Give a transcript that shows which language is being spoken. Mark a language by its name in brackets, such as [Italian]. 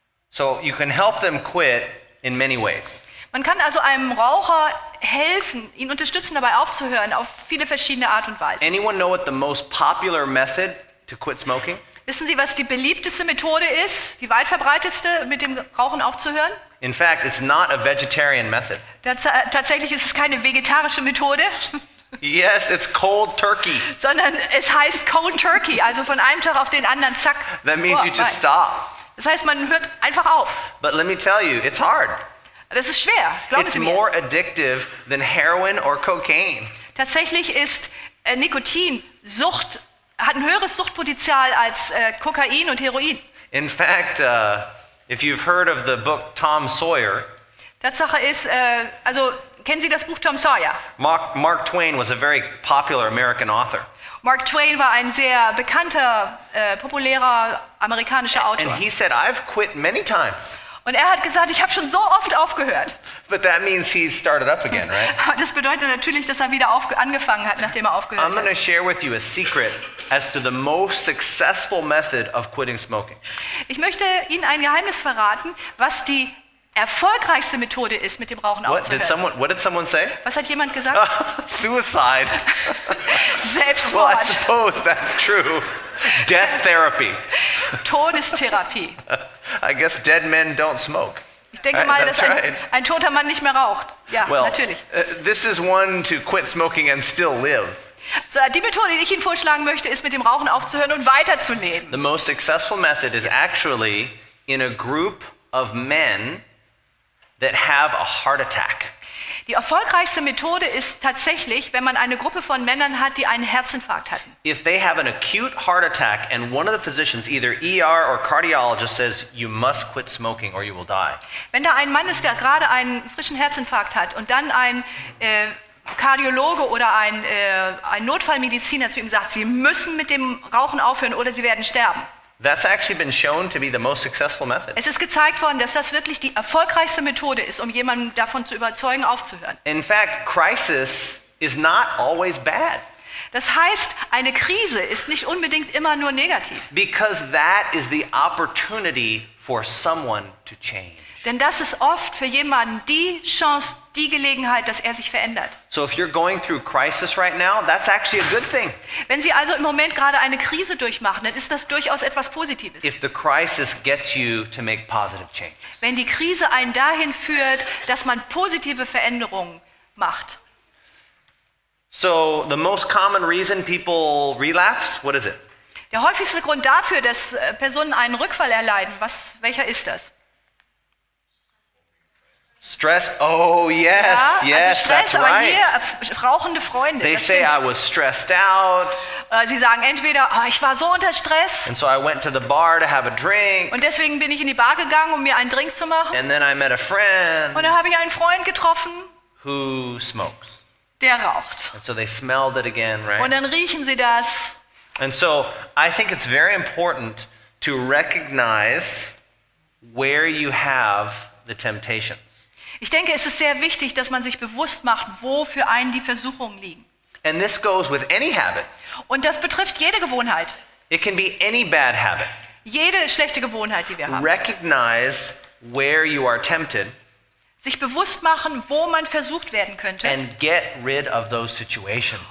[English] So you can help them quit in many ways. [German] Man kann also einem Raucher helfen, ihn unterstützen, dabei aufzuhören, auf viele verschiedene Art und Weise. [English] Anyone know what the most popular method to quit smoking? [German] Wissen Sie, was die beliebteste Methode ist, die weit verbreiteste, mit dem Rauchen aufzuhören? [English] In fact, it's not a vegetarian method. [German] Tatsächlich ist es keine vegetarische Methode, [English] Yes, it's cold turkey. [German] sondern es heißt Cold Turkey, also von einem Tag auf den anderen, zack. [English] That means you just [German] vorbei. [English] stop. [German] Das heißt, man hört einfach auf. [English] But let me tell you, it's hard. [German] Das ist schwer, glauben [English] It's [German] Sie mir. [English] more addictive than heroin or cocaine. [German] Tatsächlich ist Nikotin, hat ein höheres Suchtpotenzial als Kokain und Heroin. [English] In fact, if you've heard of the book Tom Sawyer, [German] Tatsache ist, also kennen Sie das Buch Tom Sawyer? [English] Mark Twain was a very popular American author. [German] Mark Twain war ein sehr bekannter, populärer amerikanischer Autor. [English] And he said, I've quit many times. [German] Und er hat gesagt, ich habe schon so oft aufgehört. [English] But that means he's started up again, right? [German] Das bedeutet natürlich, dass er wieder angefangen hat, nachdem er aufgehört [English] I'm going to [German] hat. [English] share with you a secret as to the most successful method of quitting smoking. [German] Ich möchte Ihnen ein Geheimnis verraten, was die erfolgreichste Methode ist, mit dem Rauchen [English] What did [German] aufzuhören. [English] someone say? [German] Was hat jemand gesagt? [English] Suicide. Well, I [German] Selbstmord, [English] suppose that's true. Death therapy. [German] Todestherapie. [English] I guess dead men don't smoke. [German] Ich denke [English] Right, [German] mal, dass [English] that's right. [German] ein toter Mann nicht mehr raucht. Ja, [English] Well, [German] natürlich. [English] this is one to quit smoking and still live. [German] So, die Methode, die ich Ihnen vorschlagen möchte, ist, mit dem Rauchen aufzuhören und weiterzuleben. [English] The most successful method is actually in a group of men that have a heart attack. [German] Die erfolgreichste Methode ist tatsächlich, wenn man eine Gruppe von Männern hat, die einen Herzinfarkt hatten. [English] If they have an acute heart attack and one of the physicians, either ER or cardiologist, says you must quit smoking or you will die. [German] Wenn da ein Mann ist, der gerade einen frischen Herzinfarkt hat und dann ein Kardiologe oder ein Notfallmediziner zu ihm sagt, Sie müssen mit dem Rauchen aufhören oder Sie werden sterben. [English] That's actually been shown to be the most successful method. [German] Es ist gezeigt worden, dass das wirklich die erfolgreichste Methode ist, um jemanden davon zu überzeugen, aufzuhören. [English] In fact, crisis is not always bad [German] Das heißt, eine Krise ist nicht unbedingt immer nur negativ. [English] because that is the opportunity for someone to change. [German] Denn das ist oft für jemanden die Chance, die Gelegenheit, dass er sich verändert. [English] So if you're going through crisis right now, that's actually a good thing. [German] Wenn Sie also im Moment gerade eine Krise durchmachen, dann ist das durchaus etwas Positives. [English] If the crisis gets you to make positive changes. [German] Wenn die Krise einen dahin führt, dass man positive Veränderungen macht. [English] So the most common reason people relapse, what is it? [German] Der häufigste Grund dafür, dass Personen einen Rückfall erleiden, welcher ist das? [English] Stress. Oh yes, [German] Ja, [English] yes, [German] also Stress, [English] that's [German] aber [English] right. [German] hier rauchende Freunde. [English] They [German] das [English] say [German] stimmt. [English] I was stressed out, [German] Sie sagen entweder, ich war so unter Stress [English] and so I went to the bar to have a drink, [German] und deswegen bin ich in die Bar gegangen, um mir einen Drink zu machen. [English] and then I met a friend [German] Und dann habe ich einen Freund getroffen, [English] who smokes. [German] der raucht. [English] And so they smelled it again, [German] Und [English] right? [German] dann riechen sie das. [English] And so I think it's very important to recognize where you have the temptations. [German] Ich denke, es ist sehr wichtig, dass man sich bewusst macht, wo für einen die Versuchungen liegen. [English] And this goes with any habit. [German] Und das betrifft jede Gewohnheit. [English] It can be any bad habit. [German] Jede schlechte Gewohnheit, die wir haben. [English] Recognize where you are tempted [German] Sich bewusst machen, wo man versucht werden könnte. [English] and get rid of those situations.